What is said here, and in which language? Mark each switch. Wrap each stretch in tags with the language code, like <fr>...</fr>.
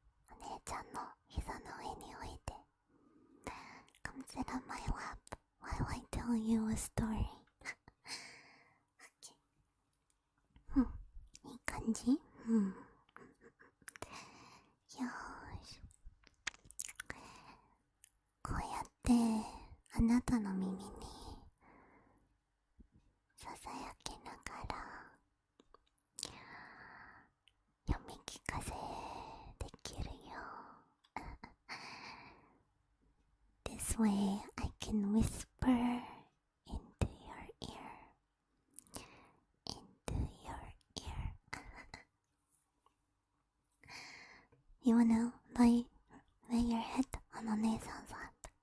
<ja>お姉ちゃんの膝の上に置いて。</ja> <en>Come sit on my lap while I tell you a story.</en> <ja>Okay. いい感じ？よーし。こうやってあなたの耳にささやきながら読み聞かせできるよ。</ja> <en>This way I can whisper into your ear. Into your ear. You wanna lay your head on お姉さん 's lap?</en>